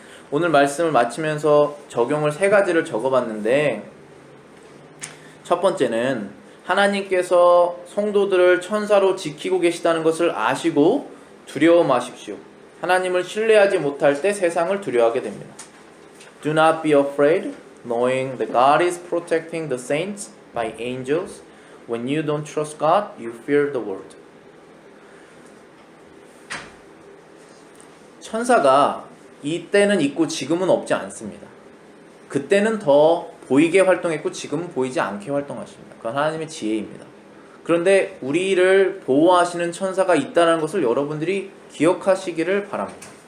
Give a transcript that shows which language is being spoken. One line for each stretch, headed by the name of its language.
Korean: 오늘 말씀을 마치면서 적용을 3가지를 적어봤는데, 첫 번째는 하나님께서 성도들을 천사로 지키고 계시다는 것을 아시고 두려워 마십시오. 하나님을 신뢰하지 못할 때 세상을 두려워하게 됩니다.
English: Do not be afraid, knowing that God is protecting the saints by angels. When you don't trust God, you fear the world.
Korean: 천사가 이때는 있고 지금은 없지 않습니다. 그때는 더 보이게 활동했고 지금은 보이지 않게 활동하십니다. 그건 하나님의 지혜입니다. 그런데 우리를 보호하시는 천사가 있다는 것을 여러분들이 기억하시기를 바랍니다.